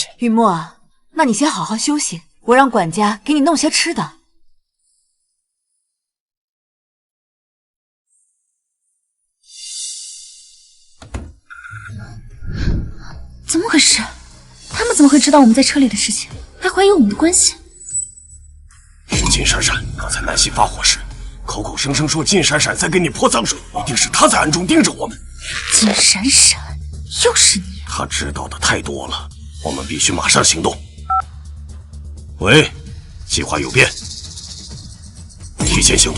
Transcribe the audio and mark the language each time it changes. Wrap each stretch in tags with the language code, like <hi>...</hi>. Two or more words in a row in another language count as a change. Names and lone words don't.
<zh>雨墨，那你先好好休息，我让管家给你弄些吃的。怎么回事？他们怎么会知道我们在车里的事情，还怀疑我们的關係？是金閃閃，剛才南希發火時，口口聲聲說金閃閃在給你潑髒水，一定是他在暗中盯着我們。金閃閃，又是你！他知道的太多了，我們必須馬上行動。喂，計劃有變，提前行動。</zh>